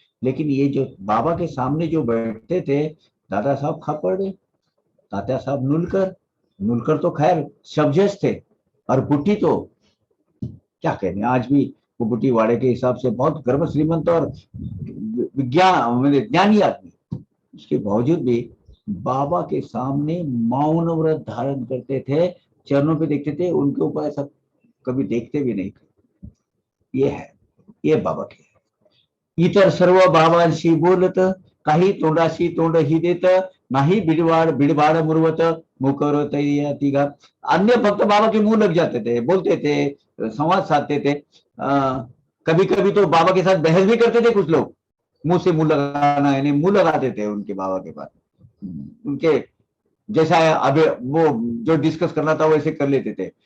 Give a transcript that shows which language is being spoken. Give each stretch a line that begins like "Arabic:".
Hindi: लेकिन ये जो बाबा के सामने जो बैठते थे, दादा साहब खापर्डे, तात्या साहब नुलकर तो खैर सब्जेक्ट थे, और बुट्टी तो क्या कहने, आज भी वो बुट्टी वाड़े के हिसाब से बहुत गर्भ श्रीमंत और ज्ञानी आदमी। उसके बावजूद भी बाबा के सामने मौन व्रत धारण करते थे, चरणों पे देखते थे, उनके ऊपर ऐसा कभी देखते भी नहीं थे। ये है, ये बाबा के।
Marathi: इतर सर्व बाबांशी बोलत, काही तोंडाशी तोंड ही देत, नाही बिडबाड मुरवत, मुकर तिघा।
Hindi: अन्य भक्त बाबा के मुंह लग जाते थे, बोलते थे, संवाद साधते थे। कभी कभी तो बाबा के साथ बहस भी करते थे कुछ लोग, मुंह से मुंह लगाना, यानी मुंह लगाते थे उनके बाबा के पास, उनके जैसा अभी वो जो डिस्कस करना था वैसे कर लेते थे।